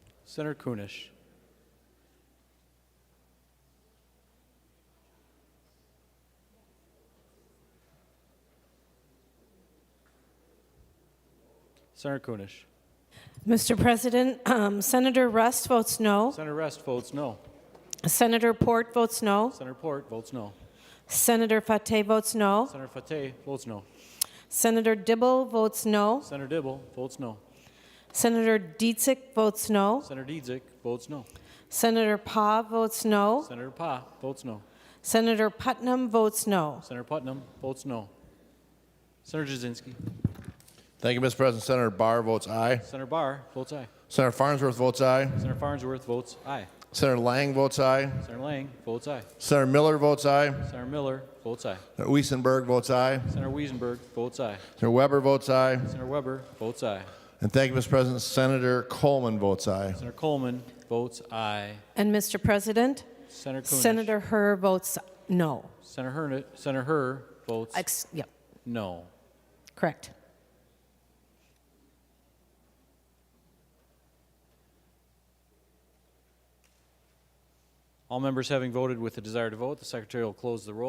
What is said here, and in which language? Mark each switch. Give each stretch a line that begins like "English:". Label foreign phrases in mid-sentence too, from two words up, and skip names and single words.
English: Senator Kunish. Senator Kunish. Mr. President, Senator Rust votes no. Senator Rest votes no. Senator Port votes no. Senator Port votes no. Senator Fateh votes no. Senator Fateh votes no. Senator Dibble votes no. Senator Dibble votes no. Senator Dietzick votes no. Senator Dietzick votes no. Senator Pa votes no. Senator Pa votes no. Senator Putnam votes no. Senator Putnam votes no. Senator Jasinski. Thank you, Mr. President. Senator Barr votes aye. Senator Barr votes aye. Senator Farnsworth votes aye. Senator Farnsworth votes aye. Senator Lang votes aye. Senator Lang votes aye. Senator Miller votes aye. Senator Miller votes aye. Senator Wiesenberg votes aye. Senator Wiesenberg votes aye. Senator Weber votes aye. Senator Weber votes aye. And thank you, Mr. President. Senator Coleman votes aye. Senator Coleman votes aye. And Mr. President, Senator Kunish. Senator Herr votes no. Senator Herr votes Yep, no. correct. All members having voted with the desire to vote, the Secretary will close the roll.